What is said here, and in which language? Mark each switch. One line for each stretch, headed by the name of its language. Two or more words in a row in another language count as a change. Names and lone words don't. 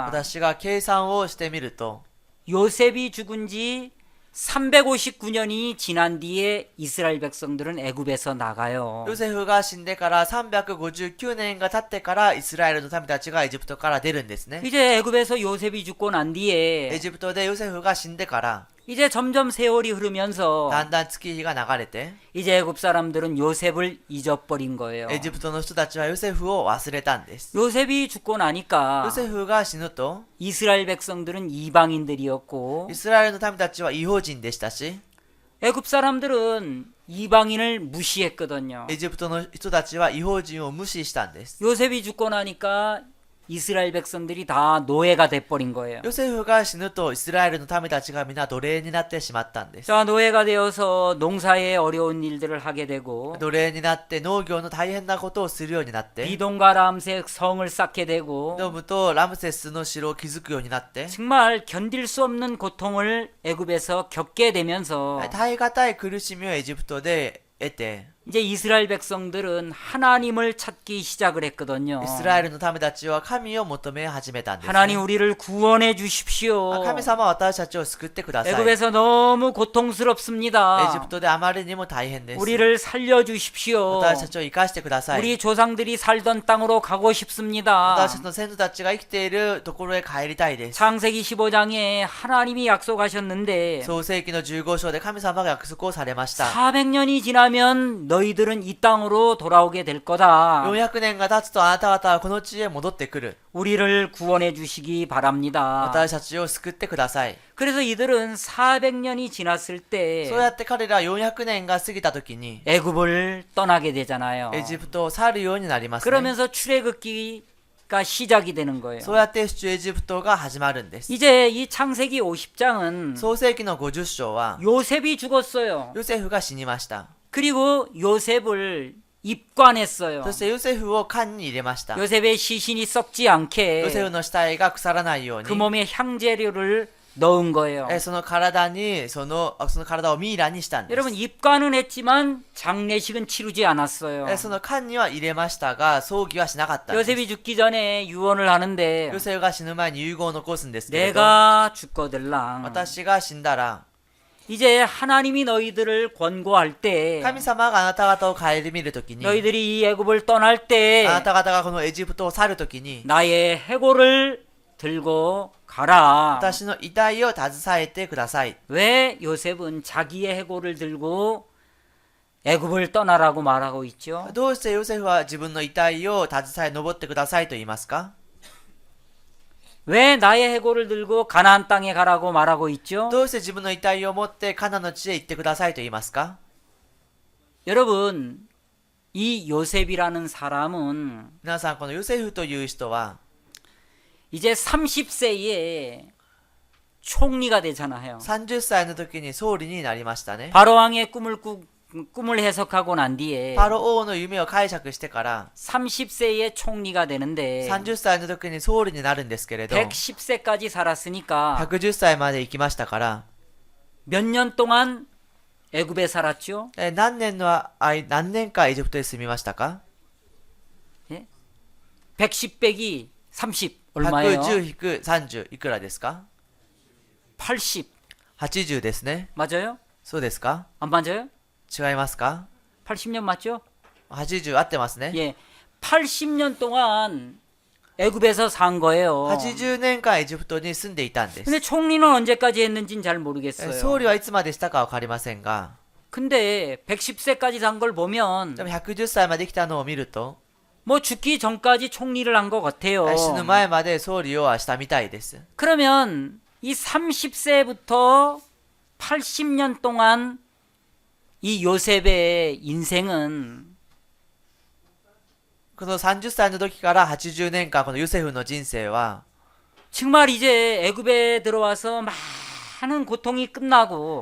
Japanese: 私が計算をしてみると、
Korean: 요셉이 죽은 지 359년이 지난 뒤에 이스라엘 백성들은 애굽에서 나가요.
Japanese: ヨセフが死んでから359年が経ってからイスラエルの民たちがエジプトから出るんですね。
Korean: 이제 애굽에서 요셉이 죽고 난
Japanese: エ
Korean: 뒤에
Japanese: ジプトでヨセフが死んでから
Korean: 이제 점점 세월이 흐르면서
Japanese: だんだん月日が流れて、
Korean: 이제 애굽 사람들은 요셉을 잊어버린 거예요.
Japanese: エジプトの人たちはヨセフを忘れたんです。
Korean: 요셉이 죽고 나니까
Japanese: ヨセフが死ぬと、
Korean: 이스라엘 백성들은 이방인들이었고
Japanese: イスラエルの民たちは異邦人でしたし、
Korean: 애굽 사람들은 이방인을 무시했거든요.
Japanese: エジプトの人たちは異邦人を無視したんです。
Korean: 요셉이 죽고 나니까 이스라엘 백성들이 다 노예가 돼버린 거예요.
Japanese: ヨセフが死ぬとイスラエルの民たちが皆奴隷になってしまったんです。
Korean: 자, 노예가 되어서 농사에 어려운 일들을 하게 되고
Japanese: 奴隷になって農業の大変なことをするようになって、
Korean: 비동과 람색 성을 쌓게 되고
Japanese: ドムとラムセスの城を築くようになって、
Korean: 정말 견딜 수 없는 고통을 애굽에서 겪게 되면서
Japanese: 耐え難い苦しみをエジプトで得て、
Korean: 이제 이스라엘 백성들은 하나님을 찾기 시작을 했거든요.
Japanese: イスラエルの民たちは神を求め始めたんです、ね。
Korean: 하나님 우리를 구원해 주십시오.
Japanese: 神様は私たちを救ってください。エ
Korean: 애굽에서 너무
Japanese: ジ
Korean: 고통스럽습니다.
Japanese: プトであまりにも大変です。
Korean: 우리를 살려 주십시오.
Japanese: 私たちを生かしてください。
Korean: 우리 조상들이 살던 땅으로 가고 싶습니다.
Japanese: 私たちの先祖たちが生きているところへ帰りたいです。
Korean: 창세기 15장에 하나님이 약속하셨는데
Japanese: 創世記の15章で神様が約束をされました。
Korean: 400년이 지나면 너희들은 이 땅으로 돌아오게 될 거다.
Japanese: 400 年が経つとあなた方はこの地へ戻ってくる。
Korean: 우리를 구원해 주시기 바랍니다.
Japanese: 私たちを救ってください。
Korean: 그래서 이들은 400년이 지났을
Japanese: そうやって彼ら400年が過ぎた時に
Korean: 때 애굽을 떠나게 되잖아요.
Japanese: エジプトを去るようになりますね。
Korean: 그러면서 출애굽기가 시작이 되는 거예요.
Japanese: そうやって出エジプトが始まるんです。
Korean: 이제 이 창세기 50장은
Japanese: 創世記の50章は
Korean: 요셉이 죽었어요.
Japanese: ヨセフが死にました。
Korean: 그리고 요셉을 입관했어요.
Japanese: そしてヨセフを棺に入れました。
Korean: 요셉의 시신이 썩지
Japanese: ヨセフ
Korean: 않게
Japanese: の死体が腐らないよう
Korean: 그
Japanese: に、
Korean: 몸에 향재료를 넣은 거예요.
Japanese: その体にその体をミイラにしたんです。
Korean: 여러분 입관은 했지만 장례식은 치르지 않았어요.
Japanese: その棺には入れましたが葬儀はしなかったんです。
Korean: 요셉이 죽기 전에 유언을 하는데
Japanese: ヨセフが死ぬ前に遺言を残すんですけれど、
Korean: 내가 죽거들랑
Japanese: 私が死んだら
Korean: 이제 하나님이 너희들을 권고할 때
Japanese: 神様があなた方を顧みるときに、
Korean: 너희들이 이 애굽을 떠날 때
Japanese: あなた方がこのエジプトを去るときに、
Korean: 나의 해골을 들고 가라.
Japanese: 私の遺体を携えてください。
Korean: 왜 요셉은 자기의 해골을 들고 애굽을 떠나라고 말하고 있죠?
Japanese: どうしてヨセフは自分の遺体を携え登ってくださいと言いますか？
Korean: 왜 나의 해골을 들고 가나안 땅에 가라고 말하고 있죠?
Japanese: どうして自分の遺体を持ってカナンの地へ行ってくださいと言いますか？
Korean: 여러분, 이 요셉이라는 사람은
Japanese: 皆さん、このヨセフという人は
Korean: 이제 30세에 총리가 되잖아요.
Japanese: 30 歳の時に総理になりましたね。
Korean: 바로왕의 꿈을 해석하고 난 뒤에
Japanese: パロ王の夢を解釈してから
Korean: 30세에 총리가 되는데
Japanese: 30 歳の時に総理になるんですけれど
Korean: 110세까지 살았으니까
Japanese: 110 歳まで生きましたから
Korean: 몇 년 동안 애굽에 살았죠?
Japanese: 何年かエジプトへ住みましたか？
Korean: 110 빼기 30 얼마예요?
Japanese: 110-30 いくらですか？
Korean: 80
Japanese: 80ですね。
Korean: 맞아요?
Japanese: そうですか？
Korean: 안 맞아요?
Japanese: 違いますか？
Korean: 80년 맞죠?
Japanese: 80 合ってますね。
Korean: 예, 80년 동안 애굽에서 산 거예요.
Japanese: 80 年間エジプトに住んでいたんです。
Korean: 근데 총리는 언제까지 했는지는 잘 모르겠어요.
Japanese: 総理はいつまでしたかわかりませんが、
Korean: 근데 110세까지 산 걸 보면
Japanese: でも110歳まで来たのを見ると、
Korean: 뭐 죽기 전까지 총리를 한 것 같아요.
Japanese: 死ぬ前まで総理をしたみたいです。
Korean: 그러면 이 30세부터 80년 동안 이 요셉의 인생은
Japanese: この30歳の時から80年間このヨセフの人生は
Korean: 정말 이제 애굽에 들어와서 많은 고통이 끝나고